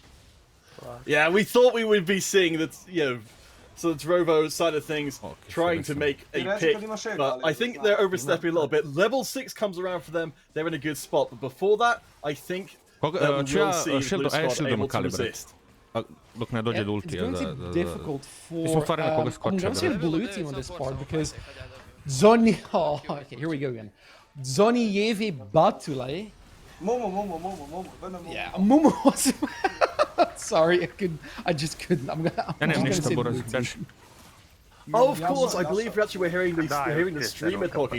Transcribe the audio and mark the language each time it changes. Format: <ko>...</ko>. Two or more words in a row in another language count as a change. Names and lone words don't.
<en>Yeah, we thought we would be seeing that, so the Trovo side of things trying to make a pick, but I think they're overstepping a little bit. Level 6 comes around for them, they're in a good spot, but before that, I think that we will see Blue Squad able to resist.</en> <sr>Dok ne dođe do</sr> <en>It's</en> <sr>ultija.</sr> <en>going to be difficult for</en> <sr>smo stvari na koga skoče,</sr> <en>I'm going to say the</en> <sr>brate.</sr> <en>blue team on this part, because Zoni... Oh, okay, here we go again. Zonijeve Batulay. Yeah, Momo was... Sorry, I just couldn't. I'm</en> <sr>Ja</sr> <en>just</en> <sr>nemam</sr> <en>gonna</en> <sr>ništa,</sr> <en>say</en> <sr>Boris,</sr> <en>blue team.</en> <sr>beži.</sr> <en>Oh, of course, I believe we're hearing the streamer talking.</en>